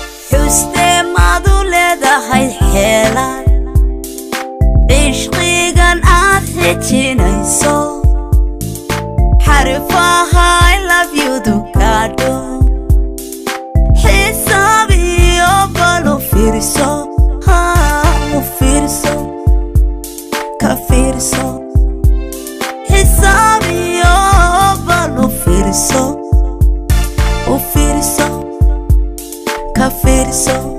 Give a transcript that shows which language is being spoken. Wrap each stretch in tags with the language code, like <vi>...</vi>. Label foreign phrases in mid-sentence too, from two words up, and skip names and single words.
<so>Xustee maad u leedahay xeelad. Cishqigan aad xijinayso. Xarifaha</so> <en>I love you</en> <so>du gaadho. Xisaab iyo bal u fiirso. Ha, u fiirso. Ka fiirso. Xisaab iyo bal u fiirso. U fiirso. Ka fiirso.</so>